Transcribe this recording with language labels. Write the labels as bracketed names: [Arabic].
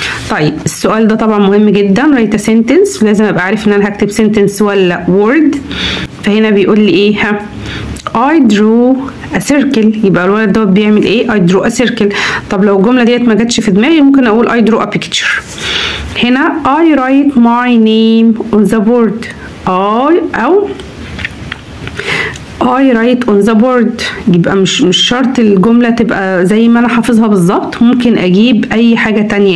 [Arabic] طيب السؤال ده طبعا مهم جدا. [English] write a sentence، [Arabic] لازم ابقى عارف ان انا هكتب sentence ولا word. فهنا بيقول لي ايه؟ ها [English] I drew a circle، [Arabic] يبقى الولد دوت بيعمل ايه؟ I drew a circle. طب لو الجملة ديت ما جاتش في دماغي ممكن اقول [English] I drew a picture. هنا I write my name on the board. [Arabic] أو I write on the board، يبقى مش شرط الجملة تبقى زي ما أنا حافظها بالظبط، ممكن أجيب أي حاجة تانية.